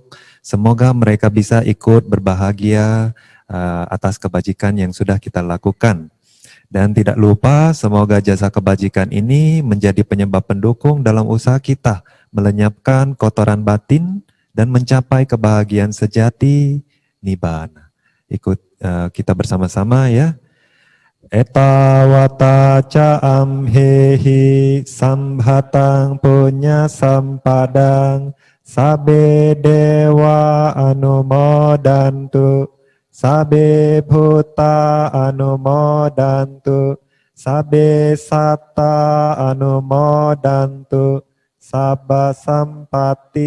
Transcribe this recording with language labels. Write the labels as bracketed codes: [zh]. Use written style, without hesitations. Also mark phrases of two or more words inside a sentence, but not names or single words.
[id] Semoga mereka bisa ikut berbahagia atas kebajikan yang sudah kita lakukan. Dan tidak lupa, semoga jasa kebajikan ini menjadi penyebab pendukung dalam usaha kita melenyapkan kotoran batin dan mencapai kebahagiaan sejati Nibbana. Ikut kita bersama-sama ya. [pi] Etawata ca amhehi sambhatang punya sampadang sabe dewa anumodantu sabe bhuta anumodantu Sabe satta anumodantu sabba sampati